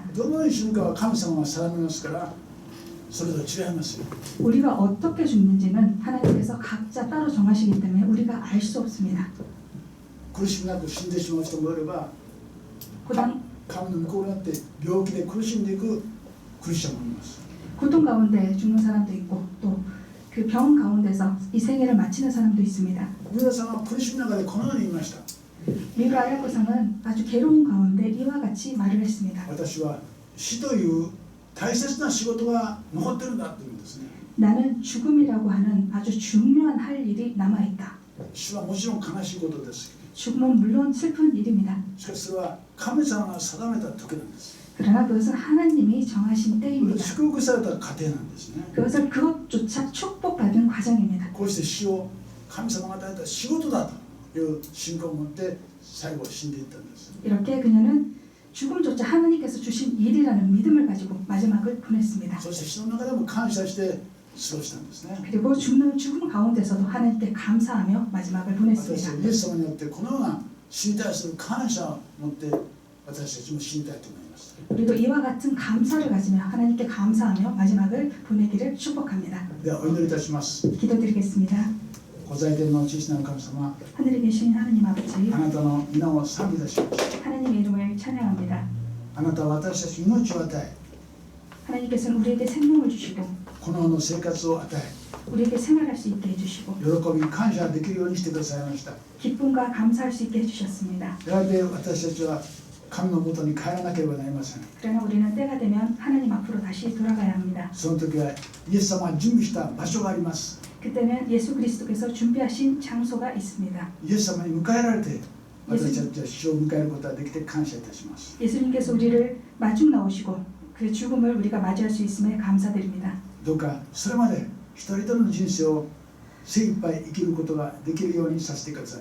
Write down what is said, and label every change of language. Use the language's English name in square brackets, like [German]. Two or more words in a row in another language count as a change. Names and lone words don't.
[Japanese] どのように死ぬかは神様が定めますからそれぞれ違いますよ。 [Korean] 우리가 어떻게 죽는지는 하나님께서 각자 따로 정하시기 때문에 우리가 알 수 없습니다. [Japanese] 苦しみなく死んでしまう人もいれば [Korean] 고통 [Japanese] 神の御心によって病気で苦しんでいくクリスチャンもいます。 [Korean] 가운데 죽는 사람도 있고 또 그 병 가운데서 이 생애를 마치는 사람도 있습니다. [Japanese] 皆さんは苦しみの中でこのように言いました。 [Korean] 미우라 아야코상은 아주 괴로운 가운데 이와 같이 말을 했습니다. [Japanese] 私は死という大切な仕事が残ってるんだと言うんですね。 [Korean] 나는 죽음이라고 하는 아주 중요한 할 일이 남아있다. [Japanese] 死はもちろん悲しいことです。 [Korean] 죽음은 물론 슬픈 일입니다. [Japanese] しかしそれは神様が定めた時なんです。 [Korean] 그러나 그것은 하나님이 정하신 때입니다. [Japanese] 祝福された過程なんですね。 [Korean] 그것을 그것조차 축복받은 과정입니다. [Japanese] こうして死を神様が与えた仕事だという信仰を持って最後死んでいったんです。 [Korean] 이렇게 그녀는 죽음조차 하나님께서 주신 일이라는 믿음을 가지고 마지막을 보냈습니다. [Japanese] そして死の中でも感謝して過ごしたんですね。 [Korean] 그리고 죽음 가운데서도 하나님께 감사하며 마지막을 [Japanese] 私 [Korean] 보냈습니다. [Japanese] はイエス様によってこのような死に対する感謝を持って私たちも死にたいと思います。 [Korean] 우리도 이와 같은 감사를 가지며 하나님께 감사하며 마지막을 보내기를 축복합니다. [Japanese] ではお祈りいたします。 [Korean] 기도드리겠습니다. [Japanese] ご在天の父なる神様、 [Korean] 하늘에 계신 하나님 아버지, [Japanese] あなたの皆を賛美いたします。 [Korean] 하나님의 이름을 찬양합니다. [Japanese] あなたは私たちに命を与え、 [Korean] 하나님께서는 우리에게 생명을 주시고 [Japanese] この世の生活を与え、 [Korean] 우리에게 생활할 수 있게 해주시고 [Japanese] 喜び感謝できるようにしてくださいました。 [Korean] 기쁨과 감사할 수 있게 해주셨습니다. [Japanese] やがて私たちは神のもとに帰らなければなりません。 [Korean] 그러나 우리는 때가 되면 하나님 앞으로 다시 돌아가야 합니다. [Japanese] その時はイエス様が準備した場所があります。 [Korean] 그때는 예수 그리스도께서 준비하신 장소가 있습니다. [Japanese] イエス様に迎えられて、私たちは死を迎えることができて感謝いたします。 [Korean] 예수님께서 우리를 마중 나오시고 그 죽음을 우리가 맞이할 수 있음에 감사드립니다. [Japanese] どうかそれまで一人一人の人生を精一杯生きることができるようにさせてください。